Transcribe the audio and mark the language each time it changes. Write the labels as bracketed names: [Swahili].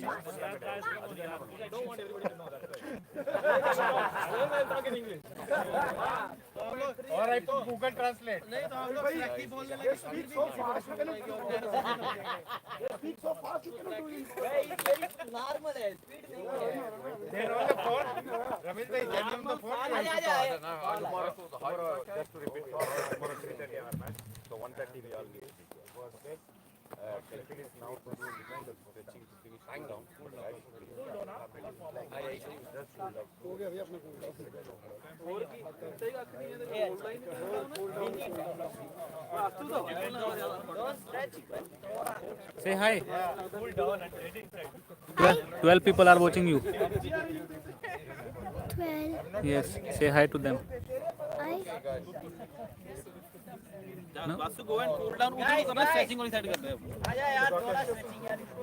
[English] Don't want everybody to know that. Talk in English. Or I put Google Translate. Speak so fast, you cannot do it. Speak so fast, you cannot do it. [Hindi] Normal है, speed नहीं है. [English] They're on the phone. Ramesh bhai, can you on the phone? Tomorrow, just to repeat, tomorrow 3:30 our match. So 1:30 we all meet. Okay. It is now to do behind the stretching to finish cool down. Right? Just cool down. [Hindi] हो गया भैया अपना cool down. [English] Say hi. 12 people are watching you. 12. Yes. Say hi to them. No? Vasu go and cool down. [Hindi] उधर करना stretching वाली side करते हैं. आजा यार थोड़ा stretching यार.